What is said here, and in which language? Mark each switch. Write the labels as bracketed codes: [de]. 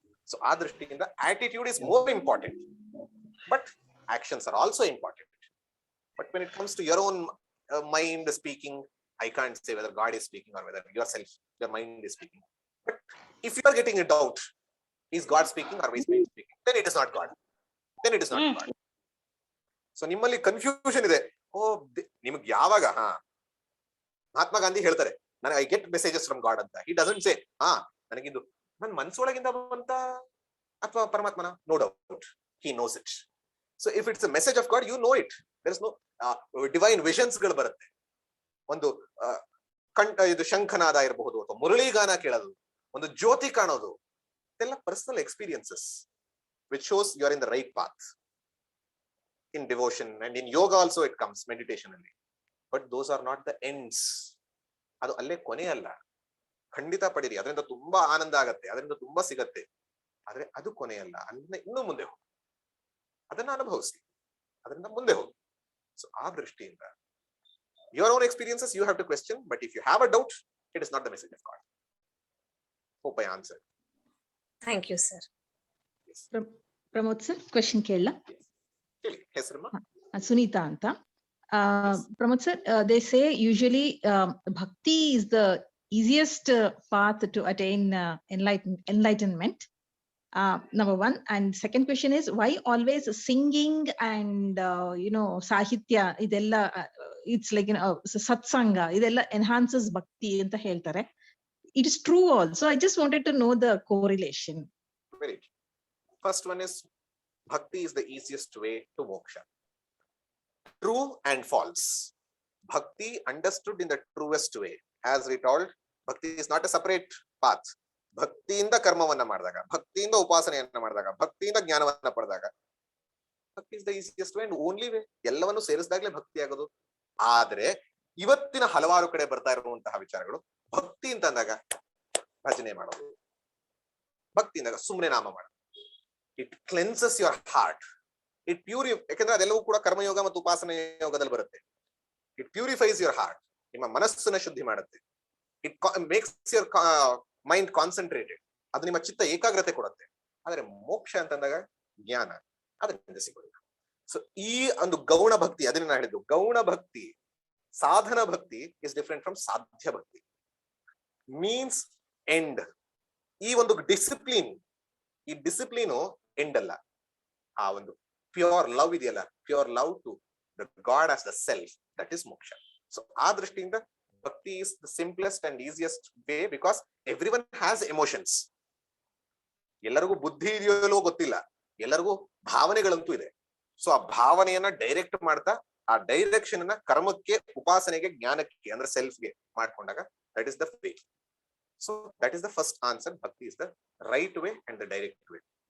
[en] So [kn] ಆ ದೃಷ್ಟಿಯಿಂದ [en] attitude is more important, but actions are also important. But when it comes to your own mind speaking, I can't say whether God is speaking or whether yourself, your mind is speaking. But if you are getting a doubt, is God speaking or is mind speaking? Then it is not God. Then it is not God. [kn] So ನಿಮ್ಮಲ್ಲಿ confusion ಇದೆ. ನಿಮ್ಗೆ ಯಾವಾಗ ಮಹಾತ್ಮ ಗಾಂಧಿ ಹೇಳ್ತಾರೆ, ನನಗೆ [en] I get messages from God [kn] ಅಂತ. [en] he doesn't say [kn] ನನಗಿದು ನನ್ನ ಮನ್ಸೊಳಗಿಂದ ಬಂತ ಅಥವಾ ಪರಮಾತ್ಮನ. [en] No doubt, he knows it. So if it's a message of God, you know it. There is no divine visions [kn] ಗಳು ಬರುತ್ತೆ. ಒಂದು ಇದು ಶಂಖನಾದ ಇರಬಹುದು, ಅಥವಾ ಮುರಳಿಗಾನ ಕೇಳೋದು, ಒಂದು ಜ್ಯೋತಿ ಕಾಣೋದು, ಇದೆಲ್ಲ [en] Personal experiences which shows you are in the right path. In devotion and in yoga also it comes, meditation ಅಲ್ಲಿ. But those are not the ends. [kn] ಅದು ಅಲ್ಲೇ ಕೊನೆ ಅಲ್ಲ. ಖಂಡಿತ ಪಡೀರಿ, ಅದರಿಂದ ತುಂಬಾ ಆನಂದ ಆಗತ್ತೆ, ಅದರಿಂದ ತುಂಬಾ ಸಿಗತ್ತೆ, ಆದ್ರೆ ಅದು ಕೊನೆ ಅಲ್ಲ. ಅಲ್ಲಿಂದ ಇನ್ನೂ ಮುಂದೆ ಹೋಗಿ ಅದನ್ನ ಅನುಭವಿಸಿ, ಅದರಿಂದ ಮುಂದೆ ಹೋಗಿ. [en] so [kn] ಆ ದೃಷ್ಟಿಯಿಂದ [en] your own experiences you have to question, but if you have a doubt, it is not the message of God. Hope I answered. Thank you, sir. Yes. [kn] Pramod sir, question ಕೇಳಲ್ಲ? ಹೆಸರಮ್ಮ [en] ಸುನೀತಾ ಅಂತ. Pramod sir, they say usually bhakti is the easiest path to attain enlightenment. Number one. And second question is, why always singing and sahitya idella, it's like satsanga idella enhances bhakti [kn] anta heltare. [en] It is true also. I just wanted to know the correlation. Very true. First one is, bhakti is the easiest way to moksha. True and false. Bhakti understood in the truest way. As we told, bhakti is not a separate path. [kn] ಭಕ್ತಿಯಿಂದ ಕರ್ಮವನ್ನ ಮಾಡಿದಾಗ, ಭಕ್ತಿಯಿಂದ ಉಪಾಸನೆಯನ್ನ ಮಾಡಿದಾಗ, ಭಕ್ತಿಯಿಂದ ಜ್ಞಾನವನ್ನ ಪಡೆದಾಗ, [en] Bhakti is the easiest way and only way. [kn] ಎಲ್ಲವನ್ನು ಸೇರಿಸಿದಾಗಲೇ ಭಕ್ತಿ ಆಗೋದು. ಆದ್ರೆ ಇವತ್ತಿನ ಹಲವಾರು ಕಡೆ ಬರ್ತಾ ಇರುವಂತಹ ವಿಚಾರಗಳು, ಭಕ್ತಿ ಅಂತ ಅಂದಾಗ ಭಜನೆ ಮಾಡೋದು, ಭಕ್ತಿ ಅಂದಾಗ ಸುಮ್ಮನೆ ನಾಮ ಮಾಡೋದು. [en] it cleanses your heart, [kn] it ಯಾಕಂದ್ರೆ ಅದೆಲ್ಲವೂ ಕೂಡ ಕರ್ಮಯೋಗ ಮತ್ತು ಉಪಾಸನೆ ಯೋಗದಲ್ಲಿ ಬರುತ್ತೆ. [en] it purifies your heart, [kn] ನಿಮ್ಮ ಮನಸ್ಸನ್ನ ಶುದ್ಧಿ ಮಾಡುತ್ತೆ. [en] it makes your mind concentrated, [kn] ಅದು ನಿಮ್ಮ ಚಿತ್ತ ಏಕಾಗ್ರತೆ ಕೊಡುತ್ತೆ. ಆದ್ರೆ ಮೋಕ್ಷ ಅಂತಂದಾಗ ಜ್ಞಾನ, ಅದರಿಂದ ಸಿಗೋದಿಲ್ಲ. ಸೊ ಈ ಒಂದು ಗೌಣ ಭಕ್ತಿ, ಅದನ್ನ ನಾನು ಹೇಳಿದ್ದು, ಗೌಣ ಭಕ್ತಿ, ಸಾಧನ ಭಕ್ತಿ [en] is different from [kn] ಸಾಧ್ಯ ಭಕ್ತಿ. Means end. ಈ ಒಂದು ಡಿಸಿಪ್ಲಿನ್, ಈ ಡಿಸಿಪ್ಲಿನು ಎಂಡ್ ಅಲ್ಲ. ಆ ಒಂದು ಪ್ಯೂರ್ ಲವ್ ಇದೆಯಲ್ಲ, [en] Pure love to the God as the self, that is moksha. So [kn] ಆ ದೃಷ್ಟಿಯಿಂದ [en] Bhakti is the simplest and easiest way because everyone has emotions. [kn] ಎಲ್ಲರಿಗೂ ಬುದ್ಧಿ ಇದೆಯೋ ಗೊತ್ತಿಲ್ಲ, ಎಲ್ಲರಿಗೂ ಭಾವನೆಗಳಂತೂ ಇದೆ. ಸೊ ಆ ಭಾವನೆಯನ್ನ ಡೈರೆಕ್ಟ್ ಮಾಡ್ತಾ, ಆ ಡೈರೆಕ್ಷನ್ ಅನ್ನ ಕರ್ಮಕ್ಕೆ, ಉಪಾಸನೆಗೆ, ಜ್ಞಾನಕ್ಕೆ ಅಂದ್ರೆ ಸೆಲ್ಫ್ಗೆ ಮಾಡ್ಕೊಂಡಾಗ, [en] That is the way. So that is the first answer. Bhakti is the right way and the direct way.